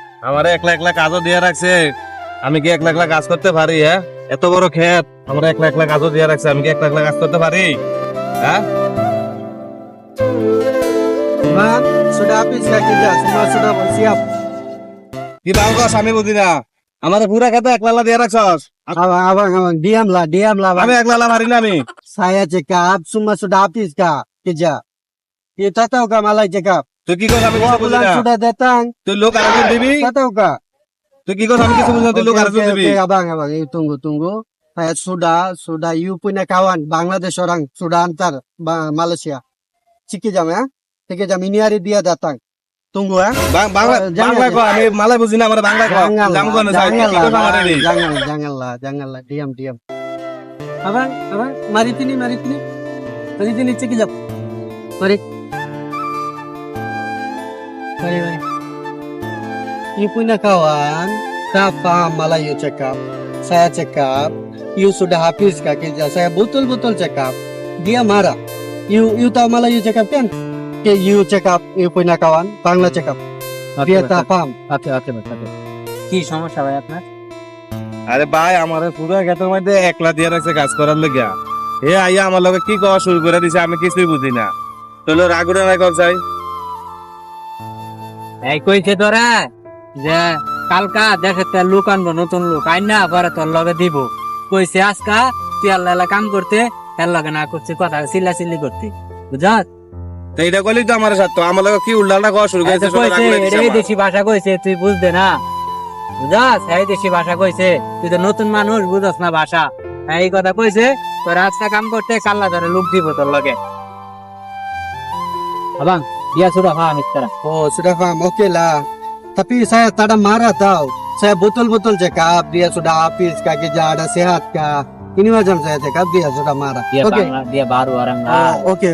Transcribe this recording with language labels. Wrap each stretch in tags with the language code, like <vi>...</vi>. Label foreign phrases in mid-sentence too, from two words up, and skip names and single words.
<bn>আমারে একলা একলা কাজও দিয়ে রাখছে, আমি কি একলা একলা কাজ করতে পারি? হ্যাঁ, এত বড় ক্ষেত, আমরা একলা একলা কাজও দিয়ে রাখছে, আমি কি একলা একলা কাজ করতে পারি? হ্যাঁ,</bn> <ms>Bang, sudah habis ya kerja, semua sudah siap.</ms> <bn>কি বাল কস আমি বুঝি না, আমারে পুরা খেতে একলা একলা দিয়ে রাখছস।</bn> <ms>Abang, diamlah,</ms> <bn>আমি</bn> <ms>bang.</ms> <bn>একলা একলা পারি না আমি।</bn> <ms>Saya cakap semua sudah habis kak kerja. Kita tahu kak malah cakap.</ms> <bn>তুই কি কস আমি কিছু</bn> <ms>Dua</ms> <bn>বুঝি</bn> <ms>bulan</ms> <bn>না?</bn> <ms>sudah datang.</ms> <bn>তুই লোক আরেকজন দিবি?</bn> <ms>Kita tahu kak.</ms> <bn>তুই কি কস আমি কিছু বুঝি না, তুই লোক আরেকজন দিবি?</bn> <ms>Abang, tunggu. Saya sudah you punya kawan Bangladesh orang sudah antar Malaysia. Sikit jam ya. Sikit jam ini hari dia datang. Tunggu ya.</ms> <bn>বাংলা কো, আমি মালাই বুঝি না, আমার বাংলা কো। জাম কোন যাই, কি কস আমারে রে?</bn> <ms>Janganlah, diam. Abang, mari sini. Mari sini sikit jam. Mari. You punya kawan, siapa malah you cakap. Saya cakap, you sudah habis kak kerja. Saya betul-betul cakap. Dia marah. You tahu malah you cakap kan? Okay, you cakap, you punya kawan, Bangla cakap. Dia tak paham.</ms> <bn>কি সমস্যা ভাই আপনার? আরে ভাই, আমারে পুরো ক্ষেতের মধ্যে একলা দিয়ে রাখছে কাজ করার লাগিয়া। হে আইয়া আমার লগে কি কওয়া শুরু করে দিছে, আমি কিছুই বুঝি না। তোলো রাগুড়ে না কল চাই। এই কইছে তোরা যে কালকা দেশে তেল লোক আনবো, নতুন লোক আইন না পরে তোর লগে দিব। কইছে আজকা তুই আল্লাহ কাম করতে, এর লগে না করছে কথা চিল্লি করতে, বুঝাস? তো এটা কইলি তো আমার সাথে, আমার লগে কি উল্টাটা কওয়া শুরু করেছে। কইছে এটাই দেশি ভাষা কইছে, তুই বুঝবে না, বুঝাস? এই দেশি ভাষা কইছে, তুই তো নতুন মানুষ, বুঝাস না ভাষা। এই কথা কইছে তোর আজকা কাম করতে, কাল্লা ধরে লোক দিব তোর লগে।</bn> <ms>Abang, dia sudah paham sekarang. Oh, sudah paham. Okey lah. Tapi saya tak ada marah tau. Saya betul-betul cakap dia sudah habis kak kerja, ada sehat kak. Ini macam saya cakap dia sudah marah. Dia Okey. dia baru orang Okey,</ms>